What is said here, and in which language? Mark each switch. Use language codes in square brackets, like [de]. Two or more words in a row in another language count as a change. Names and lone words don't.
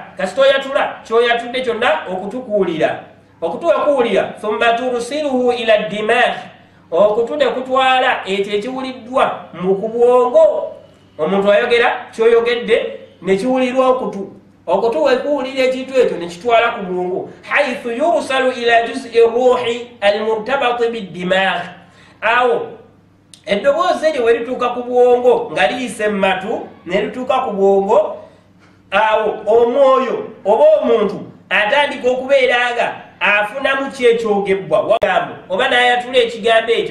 [lg] Kasita oyatula kyoyatudde kyonna okutu kuwulira, okutu okuwulira. [ar] ثم ترسله إلى دماغ, [lg] okutu ne kutwala ekyo ekiwuliddwa mu kubwongo. Omuntu ayogera kyoyogedde ne kiwulirwa okutu, okutu wekuwulira ekintu ekyo ne kitwala ku bwongo. [ar] حيث يرسل إلى جزء روحي المرتبط بالدماغ, [lg] awo eddoboozi eryo we lituuka ku bwongo nga liyise mu matu ne lituuka ku bwongo, awo omwoyo oba omuntu atandika okubeera nga afunamu kyekyogebwa wagambo oba n'ayatula ekigambo ekyo.